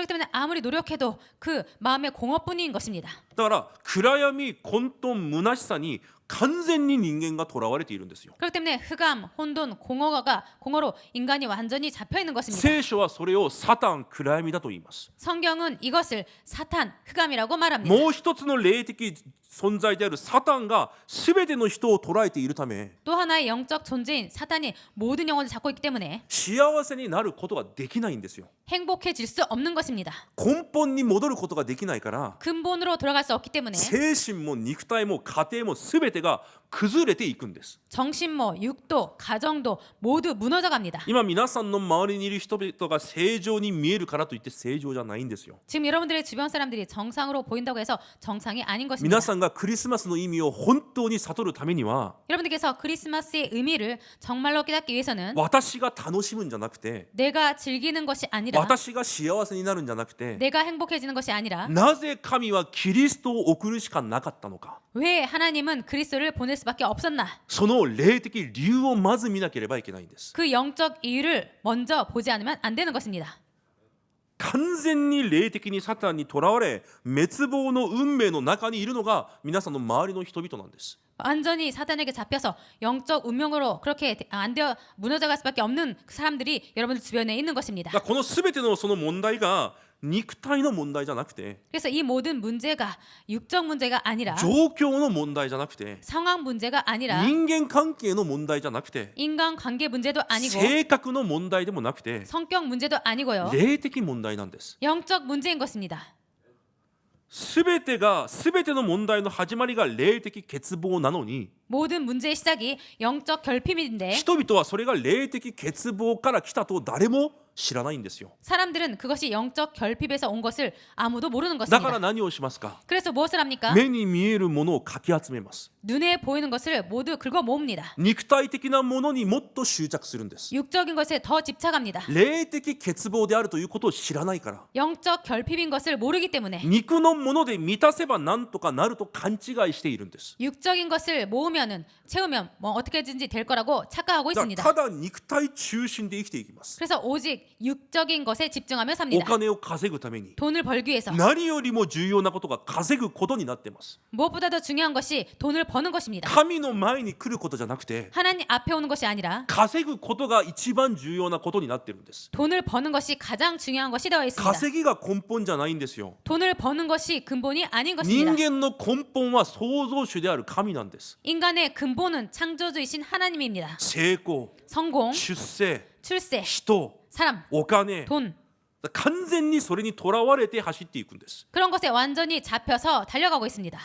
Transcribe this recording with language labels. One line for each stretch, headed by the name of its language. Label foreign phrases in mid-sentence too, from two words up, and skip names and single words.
Korean: 그렇기 때문에 아무리 노력해도 그 마음의 공허뿐인 것입니다.
Japanese: だから暗闇混沌虚しさに完全に人間がとらわれているんですよ。
Korean: 그렇기 때문에 흑암, 혼돈, 공허로 인간이 완전히 잡혀 있는 것입니다.
Japanese: 聖書はそれをサタン暗闇だと言います。
Korean: 성경은 이것을 사탄, 흑암이라고 말합니다.
Japanese: もう一つの霊的存在であるサタンが全ての人を捉えているため、
Korean: 또 하나의 영적 존재인 사탄이 모든 영혼을 잡고 있기 때문에
Japanese: 幸せになることができないんですよ。
Korean: 행복해질 수 없는 것입니다.
Japanese: 根本に戻ることができないから、
Korean: 근본으로 돌아갈 수 없기 때문에
Japanese: 精神も肉体も家庭も全てが崩れていくんです。
Korean: 정신모, 육도, 가정도 모두 무너져 갑니다.
Japanese: 今皆さんの周りにいる人々が正常に見えるからといって正常じゃないんですよ。
Korean: 지금 여러분들의 주변 사람들이 정상으로 보인다고 해서 정상이 아닌 것입니다.
Japanese: 皆さんがクリスマスの意味を本当に悟るためには、
Korean: 여러분들께서 크리스마스의 의미를 정말로 깨닫기 위해서는
Japanese: 私が楽しむんじゃなくて、
Korean: 내가 즐기는 것이 아니라
Japanese: 私が幸せになるんじゃなくて、
Korean: 내가 행복해지는 것이 아니라
Japanese: なぜ神はキリストを送るしかなかったのか、
Korean: 왜 하나님은 그리스도를 보낼 수밖에 없었나?
Japanese: その霊的理由をまず見なければいけないんです。
Korean: 그 영적 이유를 먼저 보지 않으면 안 되는 것입니다.
Japanese: 完全に霊的にサタンにとらわれ滅亡の運命の中にいるのが皆さんの周りの人々なんです。
Korean: 완전히 사단에게 잡혀서 영적 운명으로 그렇게 안 되어 무너져갈 수밖에 없는 그 사람들이 여러분들 주변에 있는 것입니다.
Japanese: この全てのその問題が肉体の問題じゃなくて、
Korean: 그래서 이 모든 문제가 육적 문제가 아니라
Japanese: 状況の問題じゃなくて、
Korean: 상황 문제가 아니라
Japanese: 人間関係の問題じゃなくて、
Korean: 인간관계 문제도 아니고
Japanese: 性格の問題でもなくて、
Korean: 성격 문제도 아니고요.
Japanese: 霊的問題なんです。
Korean: 영적 문제인 것입니다.
Japanese: 全ての問題の始まりが霊的欠乏なのに、
Korean: 모든 문제의 시작이 영적 결핍인데
Japanese: 人々はそれが霊的欠乏から来たと誰も知らないんですよ。
Korean: 사람들은 그것이 영적 결핍에서 온 것을 아무도 모르는
Japanese: だから
Korean: 것입니다.
Japanese: 何をしますか？
Korean: 그래서 무엇을 합니까?
Japanese: 目に見えるものをかき集めます。
Korean: 눈에 보이는 것을 모두 긁어 모읍니다.
Japanese: 肉体的なものにもっと執着するんです。
Korean: 육적인 것에 더 집착합니다.
Japanese: 霊的欠乏であるということを知らないから、
Korean: 영적 결핍인 것을 모르기 때문에
Japanese: 肉のもので満たせばなんとかなると勘違いしているんです。
Korean: 육적인 것을 모으면은 채우면 뭐 어떻게든지 될 거라고 착각하고
Japanese: だから
Korean: 있습니다.
Japanese: ただ肉体中心で生きていきます。
Korean: 그래서 오직 육적인 것에 집중하며
Japanese: お
Korean: 삽니다.
Japanese: 金を稼ぐために
Korean: 돈을 벌기 위해서
Japanese: 何よりも重要なことが稼ぐことになっています。
Korean: 무엇보다도 중요한 것이 돈을 버는 것입니다.
Japanese: 神の前に来ることじゃなくて
Korean: 하나님 앞에 오는 것이 아니라
Japanese: 稼ぐことが一番重要なことになってるんです。
Korean: 돈을 버는 것이 가장 중요한 것이 되어 있습니다.
Japanese: 稼ぎが根本じゃないんですよ。
Korean: 돈을 버는 것이 근본이 아닌
Japanese: 人
Korean: 것입니다.
Japanese: 間の根本は創造主である神なんです。
Korean: 인간의 근본은 창조주이신 하나님입니다.
Japanese: 成功、
Korean: 성공,
Japanese: 出世、
Korean: 출세,
Japanese: 人、
Korean: 사람,
Japanese: お金、
Korean: 돈
Japanese: 完全にそれにとらわれて走っていくんです。
Korean: 그런 것에 완전히 잡혀서 달려가고 있습니다.